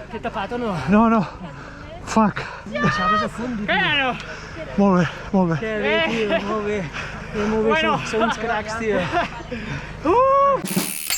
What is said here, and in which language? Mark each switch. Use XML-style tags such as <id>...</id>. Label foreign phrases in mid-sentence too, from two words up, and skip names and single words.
<it>Che t'ha fatto no? No, no. Fuck. Pensavo se fondi.</it> <ca>Molt bé, molt bé.</ca> <it>Che vedi,</it> <ca>molt bé. Molt bé,</ca> <es>Bueno.</es> <ca>són uns cracs, tio.</ca>